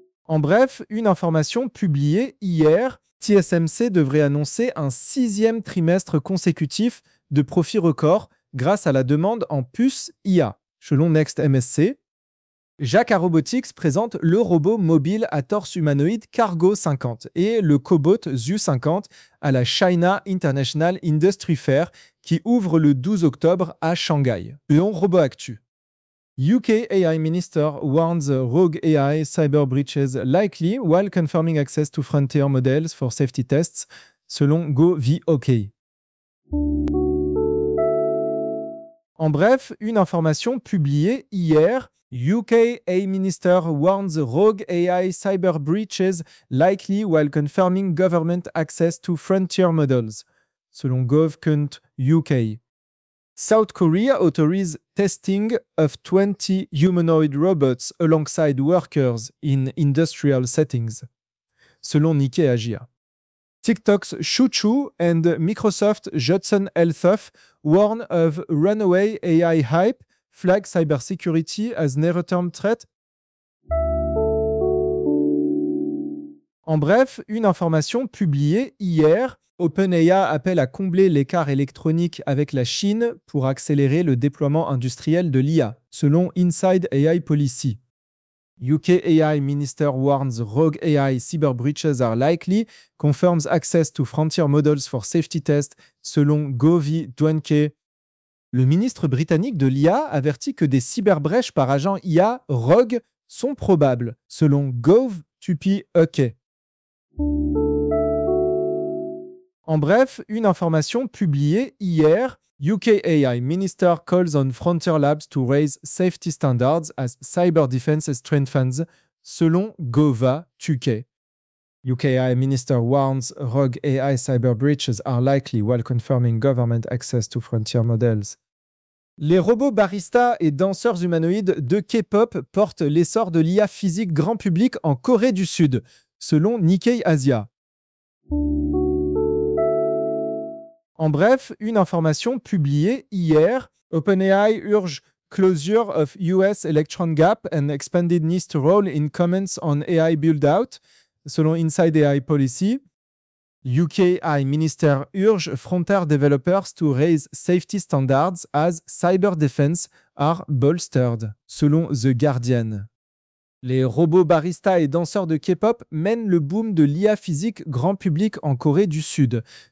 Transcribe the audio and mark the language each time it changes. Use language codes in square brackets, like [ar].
[fr] En bref, une information publiée hier, TSMC devrait annoncer un sixième trimestre consécutif de profits records grâce à la demande en puces IA, selon NextMSC. Jacquard Robotics présente le robot mobile à torse humanoïde Cargo 50 et le cobot ZU 50 à la China International Industry Fair qui ouvre le 12 octobre à Shanghai. Léon Robot Actu. [en] UK AI Minister warns rogue AI cyber breaches likely while confirming access to frontier models for safety tests, [fr] selon [en] GovOK. [fr] En bref, une information publiée hier, [en] UK A Minister warns rogue AI cyber breaches likely while confirming government access to frontier models, [fr] selon [en] gov.uk. South Korea authorizes testing of 20 humanoid robots alongside workers in industrial settings, [fr] selon [en] Nikkei Asia. TikTok's ChuChu and Microsoft's Judson Althoff warn of runaway AI hype, flag cybersecurity as near-term threat. [fr] En bref, une information publiée hier, OpenAI appelle à combler l'écart électronique avec la Chine pour accélérer le déploiement industriel de l'IA, selon Inside AI Policy. [en] UK AI Minister warns rogue AI cyber breaches are likely, confirms access to frontier models for safety test, [fr] selon [en] Gov.uk. [fr] Le ministre britannique de l'IA avertit que des cyberbrèches par agent IA rogue sont probables, selon Gov.uk. En bref, une information publiée hier, [en] UK AI Minister calls on Frontier Labs to raise safety standards as cyber defense strengthens, [fr] selon [en] Gov.uk. UK AI Minister warns rogue AI cyber breaches are likely while confirming government access to frontier models. [fr] Les robots baristas et danseurs humanoïdes de K-pop portent l'essor de l'IA physique grand public en Corée du Sud, selon Nikkei Asia. En bref, une information publiée hier, [en] OpenAI urge closure of US electron gap and expanded needs to role in comments on AI build-out, [fr] selon [en] Inside AI Policy. UK AI Minister urge frontier developers to raise safety standards as cyber defense are bolstered, [fr] selon [en] The Guardian. [fr] Les robots baristas et danseurs de K-pop mènent le boom de l'IA physique grand public en Corée du Sud.